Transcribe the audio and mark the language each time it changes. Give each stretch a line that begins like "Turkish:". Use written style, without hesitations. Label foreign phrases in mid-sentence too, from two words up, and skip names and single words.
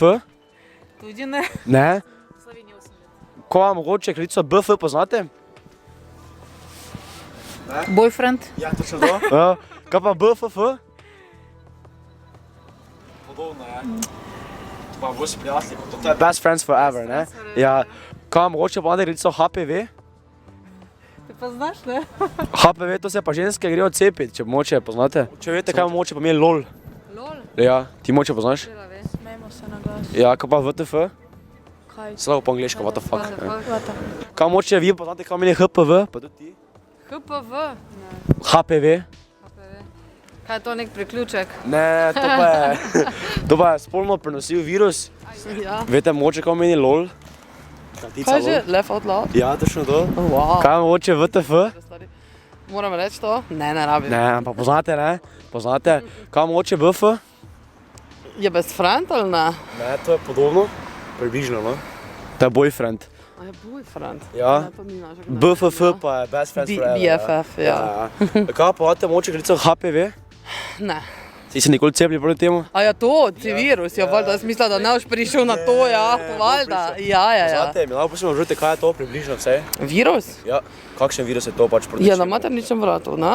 Slovenian: Tudi ne. Ne? V Sloveniji 8 let. Kaj pa mogoče kratico BF poznate? Boyfriend? Ja, točno to. Kaj pa BFF? Podobno, ja. To pa bolj sprijatelji, to je
English: best friends forever,
Slovenian: ne? Ja. Kaj pa mogoče poznate kratico HPV? Ti poznaš, ne? HPV, to se pa ženske grejo cepiti, če mogoče poznate. Če veste, kaj mogoče pomeni LOL. LOL? Ja, ti mogoče poznaš? Smejmo se na glas. Ja, kaj pa WTF? Kaj? Slabo po angliško,
English: what the fuck. What the fuck?
Slovenian: Kaj mogoče vi poznate, kaj pomeni HPV? Pa tudi ti? HPV? Ne. HPV? HPV. Kaj je to nek priključek? Ne, to pa je spolno prenosljiv virus. Ja. Veste mogoče, kaj pomeni LOL? Kratica Kaj že? LOL.
English: Laugh out loud?
Slovenian: Ja, točno to. Wow. Kaj mogoče WTF? Moram reči to? Ne, ne rabim. Ne, ampak poznate, ne? Poznate? Kaj mogoče BF? Je
English: best friend
Slovenian: ali ne? Ne, to je podobno. Približno, no? To je boyfriend. A je boyfriend? Ja. Ne, to ni naša gnezda. BFF pa je
English: best friends forever.
Slovenian: BFF, ja. Kaj pa poznate mogoče kratico HPV? Ne. Si se nikoli cepili proti temu? A ja to, ti virus, ja, valjda, jaz mislila, da ne boš prišel na to, ja, valjda. Ja. Poznate, mi lahko posebno žrte, kaj je to približno vse? Virus? Ja, kakšen virus je to pač proti Je na čemu? materničnem vratu, ne?